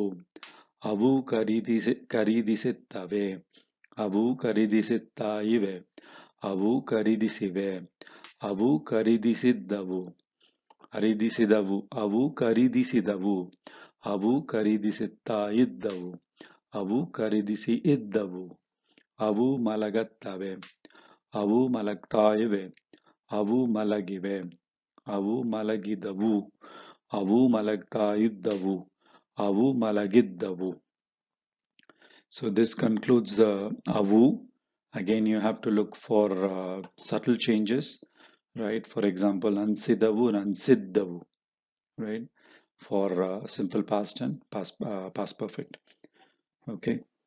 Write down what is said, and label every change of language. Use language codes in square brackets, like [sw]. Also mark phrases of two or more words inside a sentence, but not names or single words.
[kn] ಅವು ಖರೀದಿಸುತ್ತವೆ, ಅವು ಖರೀದಿಸುತ್ತಾ ಇವೆ, ಅವು ಖರೀದಿಸಿವೆ, ಅವು ಖರೀದಿಸಿದವು, ಅವು ಖರೀದಿಸಿದವು, ಅವು ಖರೀದಿಸುತ್ತಾ ಇದ್ದವು, ಅವು ಖರೀದಿಸಿ ಇದ್ದವು. ಅವು ಮಲಗತ್ತವೆ, ಅವು ಮಲಗ್ತಾ ಇವೆ, ಅವು ಮಲಗಿವೆ, ಅವು ಮಲಗಿದವು, ಅವು ಮಲಗ್ತಾ ಇದ್ದವು, ಅವು ಮಲಗಿದ್ದವು. [en] So this concludes the avu. Again, you have to look for subtle changes, right? For example, ansidavu and ansiddavu, right? For simple past and past perfect.